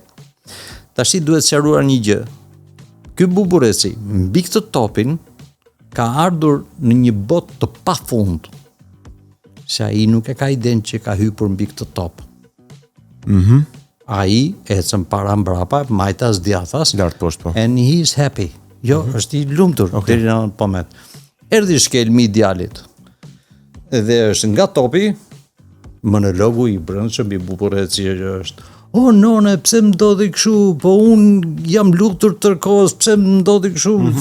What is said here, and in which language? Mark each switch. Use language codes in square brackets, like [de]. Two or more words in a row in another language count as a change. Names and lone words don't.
[sq] Tashi duhet sqaruar një gjë. Ky bubureci mbi këtë topin ka ardhur në një botë të pafund. se ai nuk e ka iden që ka hyrë mbi këtë top. Ai ecën para mbrapa, majtas djathas, Lart poshtë po. [en] and he is happy. [sq] Jo, është i lumtur deri në atë moment. Erdhi shkelmi i djalit. Dhe është nga topi monologu i brendshëm i bukurreci që është. O none, pse më ndodhi kështu? Po un jam lutur tërkohës, pse më ndodhi kështu?